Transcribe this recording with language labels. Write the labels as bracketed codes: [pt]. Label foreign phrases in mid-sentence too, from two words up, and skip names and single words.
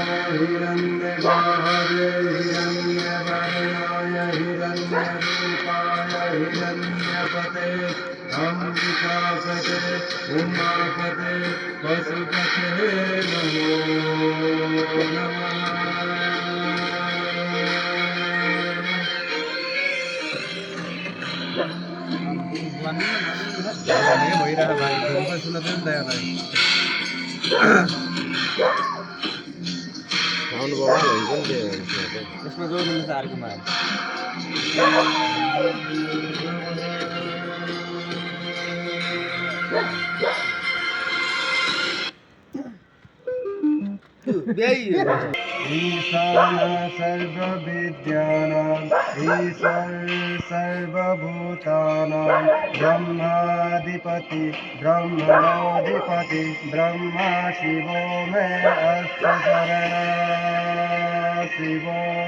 [sa] हिरण्यबाहवे हिरण्यवर्णाय हिरण्यरूपाय हिरण्यपतये अंबिकापतये उमापतये पशुपतये नमो नमः। [ne] साउन्ड बवाल हुन्छ नि त्यो यसमा जोड्नुपर्छ अर्कोमा [sa] ईशान सर्वविद्यानां ईश्वर सर्वभूतानां ब्रह्माधिपति ब्रह्मणोऽधिपति ब्रह्मा शिवो मे अस्तु शरणः शिवो।